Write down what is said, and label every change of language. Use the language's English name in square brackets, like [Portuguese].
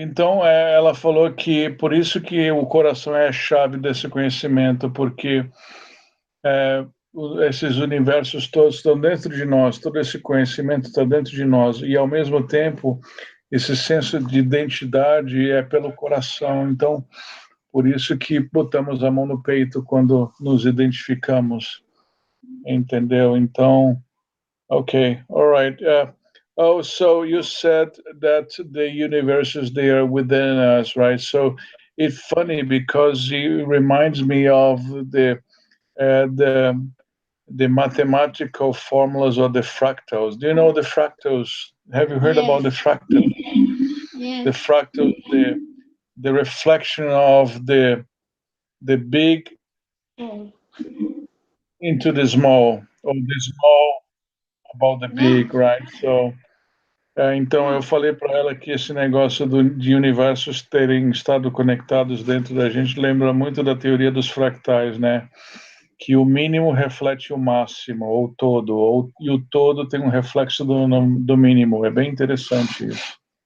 [Portuguese] Então, ela falou que por isso que o coração é a chave desse conhecimento, porque esses universos todos estão dentro de nós, todo esse conhecimento está dentro de nós, e ao mesmo tempo, esse senso de identidade é pelo coração. Então, por isso que botamos a mão no peito quando nos identificamos, entendeu? [English] Então, ok, all right. So you said that the universes, they are within us, right? So it's funny because it reminds me of the mathematical formulas or the fractals. Do you know the fractals? Have you heard about the fractals? Yes. The fractal, the reflection of the the big Oh, into the small, or the small about the yeah. big, right? [Portuguese] So, então eu falei para ela que esse negócio de universos terem estado conectados dentro da gente lembra muito da teoria dos fractais, né? Que o mínimo reflete o máximo, ou todo, e o todo tem um reflexo do mínimo. É bem interessante isso.